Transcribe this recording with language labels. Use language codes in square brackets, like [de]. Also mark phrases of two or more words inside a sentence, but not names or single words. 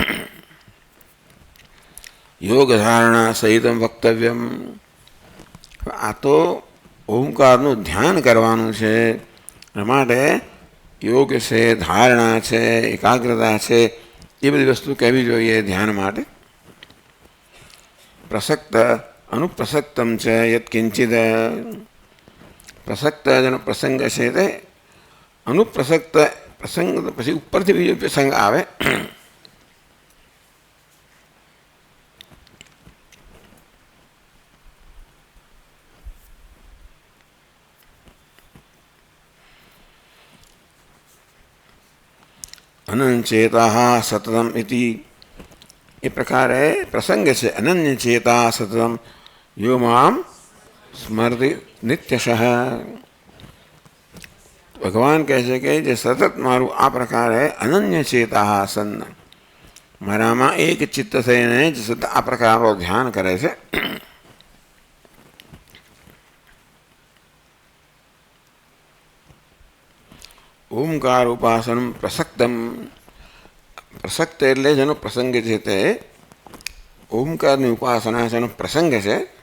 [sa] યોગ ધારણા સહિતમ વક્તવ્યમ, [gu] આ તો ઓમકારનું ધ્યાન કરવાનું છે, એના માટે યોગ છે, ધારણા છે, એકાગ્રતા છે, એ બધી વસ્તુ કહેવી જોઈએ ધ્યાન માટે. [sa] પ્રસક્ત અનુપ્રસક્તમ [gu] છે યત્કિંચિદ, પ્રસક્ત જેનો પ્રસંગ છે તે અનુપ્રસક્ત પ્રસંગ પછી ઉપરથી બીજો પ્રસંગ આવે. [sa] अनन्यचेता सततम इति, [gu] એ પ્રકારે પ્રસંગ સે [sa] अनन्य चेता सततम यो माम स्मरति नित्यशः. [gu] भगवान કહે છે કે જે સતત મારું આ પ્રકારે અનન્ય ચેતા સન્ન, મારામાં એક ચિત્ત થઈને જ સતત આ પ્રકારનું ધ્યાન કરે છે. [sa] ઓમકાર ઉપાસનમ પ્રસક્તમ, [gu] પ્રસક્ત એટલે જેનો પ્રસંગ છે તે ઓમકારની ઉપાસના જેનો પ્રસંગ છે.